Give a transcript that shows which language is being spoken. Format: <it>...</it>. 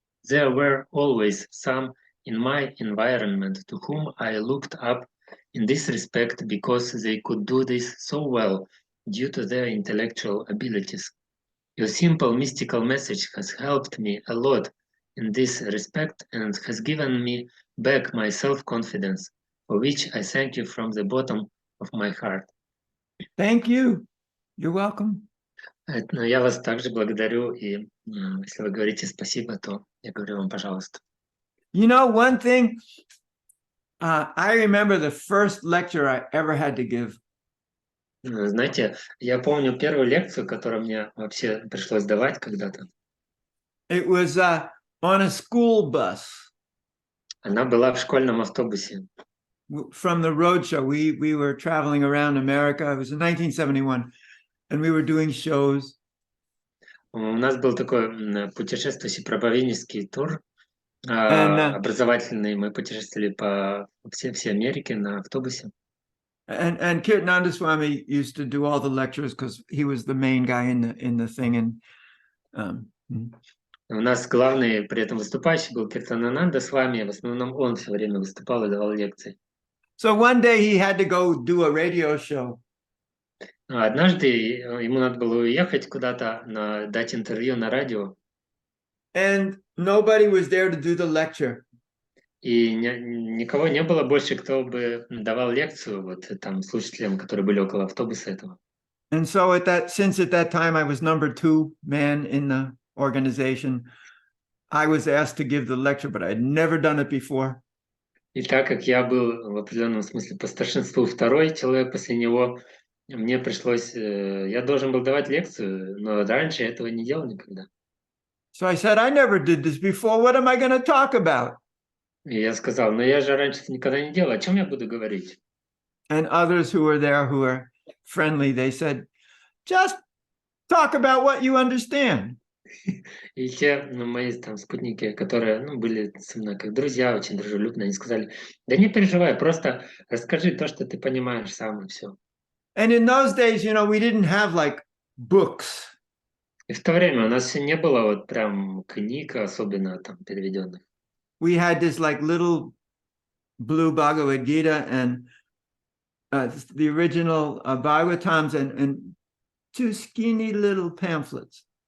<en>There were always some in my environment to whom I looked up in this respect because they could do this so well due to their intellectual abilities. Your simple mystical message has helped me a lot in this respect and has given me back my self-confidence, for which I thank you from the bottom of my heart. Thank you. You're welcome.</en> <ru>Но я вас также благодарю, и если вы говорите спасибо, то я говорю вам пожалуйста.</ru> <en>You know, one thing, I remember the first lecture I ever had to give.</en> <ru>Знаете, я помню первую лекцию, которую мне вообще пришлось давать когда-то.</ru> <en>It was on a school bus.</en> <ru>Она была в школьном автобусе.</ru> <en>From the road show. We were traveling around America. It was in 1971, and we were doing shows.</en> <ru>У нас был такой путешествующий проповеднический тур,</ru> <en>And</en> <ru>образовательный. Мы путешествовали по всей Америке на автобусе.</ru> <en>And Kirtananda Swami used to do all the lectures because he was the main guy in the thing. And</en> <ru>у нас главный при этом выступающий был Киртанананда с вами. В основном он все время выступал и давал лекции.</ru> <en>So one day he had to go do a radio show.</en> <ru>Однажды ему надо было уехать куда-то, дать интервью на радио.</ru> <en>And nobody was there to do the lecture.</en> <ru>И никого не было больше, кто бы давал лекцию вот там слушателям, которые были около автобуса этого.</ru> <en>And so since at that time I was number 2 man in the organization, I was asked to give the lecture, but I had never done it before.</en> <ru>И так как я был в определенном смысле по старшинству второй человек после него, мне пришлось, я должен был давать лекцию, но раньше я этого не делал никогда.</ru> <en>So I said, I never did this before. What am I going to talk about?</en> <ru>И я сказал, но я же раньше никогда не делал, о чем я буду говорить?</ru> <en>And others who were there who were friendly, they said, just talk about what you understand.</en> <ru>И те мои там спутники, которые были со мной как друзья, очень дружелюбные, они сказали, да не переживай, просто расскажи то, что ты понимаешь сам, и все.</ru> <en>And in those days, we didn't have like books.</en> <ru>И в то время у нас не было вот прям книг, особенно там переведенных.</ru> <en>we had this like little blue Bhagavad Gita and the original Bhagavatams and two skinny little pamphlets.</en>